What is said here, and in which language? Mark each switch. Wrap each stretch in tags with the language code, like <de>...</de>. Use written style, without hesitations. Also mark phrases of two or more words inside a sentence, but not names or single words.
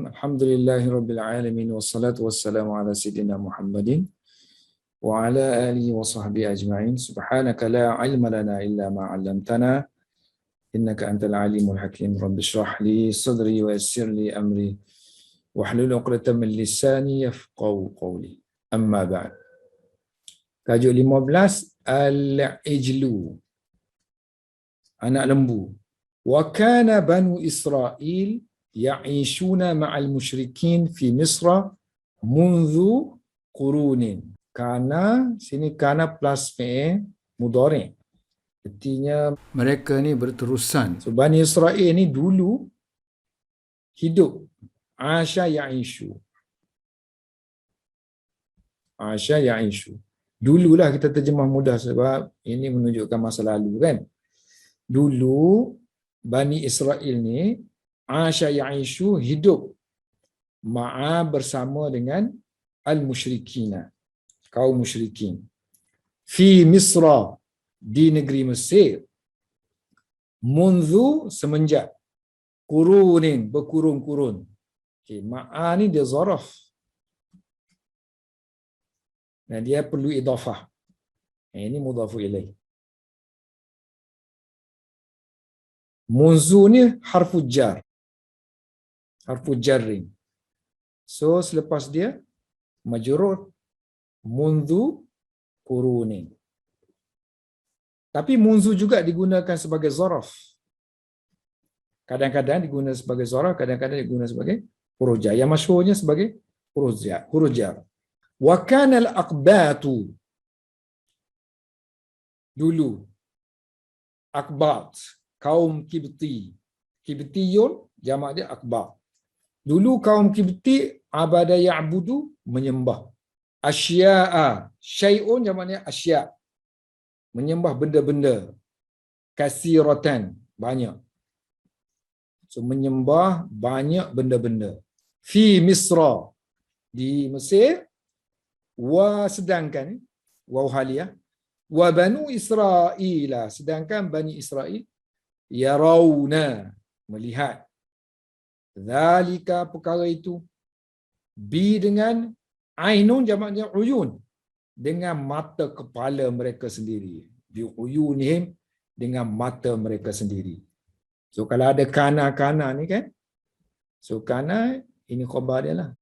<ar>الحمد لله رب العالمين والصلاة والسلام على سيدنا محمد وعلى آله وصحبه أجمعين. سبحانك لا علم لنا إلا ما علمتنا إنك أنت العليم الحكيم. رب اشرح لي صدري ويسر لي أمري واحلل عقدة من لساني يفقهوا قولي. أما بعد.</ar> <ms>Tajuk 15 al-ijlu, anak lembu.</ms> <ar>وكان بنو إسرائيل يعيشون مع المشركين في مصر منذ قرون.</ar> <ms>Kana sini kana plus</ms> <ar>فعل مضارع'.</ar> <ms>Artinya mereka ni berterusan. So Bani Israil ni dulu hidup.</ms> <ar>عاش يعيش. عاش يعيش.</ar> <ms>Dululah kita terjemah mudah sebab ini menunjukkan masa lalu kan. Dulu Bani Israel ni</ms> <ar>عاش يعيش</ar> <ms>hidup ma'a bersama dengan al-musyrikina, kaum musyrikin.</ms> <ar>في مصر,</ar> <ms>di negeri Mesir. Mundu semenjak, kurunin, berkurun-kurun. Okay, ma'a ni dia zaraf. Dan dia perlu idafah. Ini</ms> <ar>مضاف إليه.</ar> <ms>Munzu ni</ms> <ar>حرف جر. حرف جر.</ar> <ms>So selepas dia majrur</ms> <ar>منذ قرون.</ar> <ms>Tapi munzu juga digunakan sebagai zaraf. Kadang-kadang digunakan sebagai zaraf, kadang-kadang digunakan sebagai huruf jar. Yang masyhurnya sebagai huruf jar.</ms> <ar>وكان الأقباط.</ar> <ms>Dulu Aqbat, kaum Kibti. Kibtiyun jamak dia Aqbat. Dulu kaum Kibti</ms> <ar>عبد يعبد,</ar> <ms>menyembah.</ms> <ar>أشياء، شيء jamaknya أشياء'.</ar> <ms>Menyembah benda-benda. Kasiratan, banyak. So menyembah banyak benda-benda.</ms> <ar>في مصر,</ar> <ms>di Mesir. Wa sedangkan</ms> <ar>واو حالية.</ar> <ms>Wa banu Israil, sedangkan Bani Israil yarawna, melihat. Zalika, perkara itu. Bi dengan ainun jamaknya uyun, dengan mata kepala mereka sendiri.</ms> <ar>بعيونهم,</ar> <ms>dengan mata mereka sendiri. So kalau ada kana ni kan, so kana ini khabar dia lah.</ms>